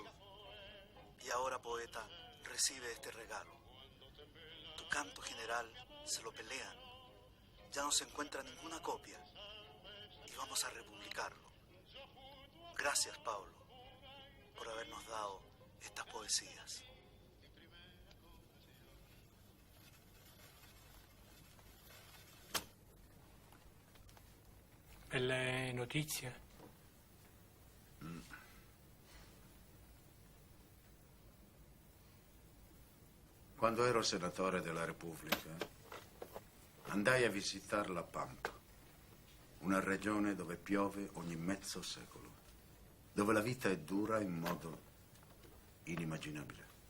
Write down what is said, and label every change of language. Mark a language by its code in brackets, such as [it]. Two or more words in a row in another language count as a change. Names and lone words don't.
[es] Y ahora, poeta, recibe este regalo. Tu canto general se lo pelean. Ya no se encuentra ninguna copia. Y vamos a republicarlo. Gracias, Pablo, por habernos dado estas poesías. [it] Belle notizie. Quando ero senatore della Repubblica, andai a visitare la Pampa, una regione dove piove ogni mezzo secolo, dove la vita è dura in modo inimmaginabile.